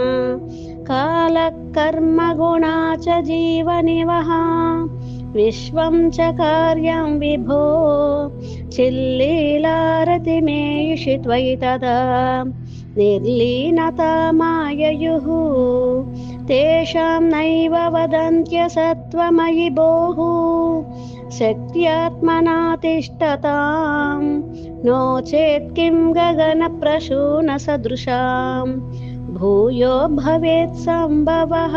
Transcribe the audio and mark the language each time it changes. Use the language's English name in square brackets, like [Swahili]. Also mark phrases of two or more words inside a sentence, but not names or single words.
[Sanskrit] కాలకర్మ గుణా చ జీవనివహ విశ్వం చ కార్యం విభో చిల్లీలారతిమేయుషి త్వయి తదా నిర్లీనతా మాయయుః तेषां नैव वदन्त्यसत्त्वमयि भोः शक्त्यात्मना तिष्ठताम् नो चेत् किं गगनप्रसूनसदृशां भूयो भवेत् सम्भवः।